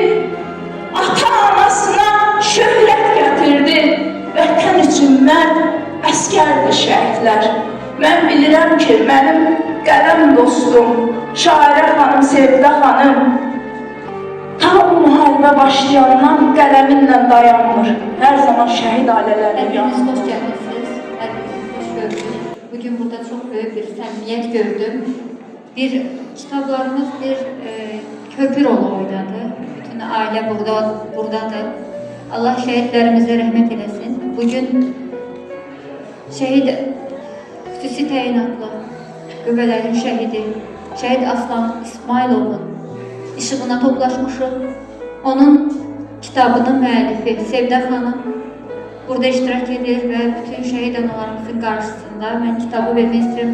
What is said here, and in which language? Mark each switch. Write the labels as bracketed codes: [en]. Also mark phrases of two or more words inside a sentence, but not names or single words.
[az] Ata-anasına şöhrət gətirdi, vətən üçün mərd əskərdi şəhidlər. Mən bilirəm ki, mənim qələm dostum, şairə xanım, Sevdə xanım, ta o müharibə başlayandan qələminlə dayanmır. Hər zaman şəhid ailələri [tr] Hepiniz hoş geldiniz. Hepiniz hoş gördük. Bugün burada çok büyük bir samimiyet gördüm. Kitaplarımız bir köprü rolu oynadı. Bütün aile buradadır. Allah şehitlerimize rahmet eylesin. [az] Bugün şehit xüsusi təyinatlı qüvvələrin şəhidi, şəhid Aslan İsmailovun işığına toplaşmışıq. Onun kitabının müəllifi Sevdə xanım burada iştirak edir və bütün şəhid analarımızın qarşısında mən kitabı vermək istəyirəm.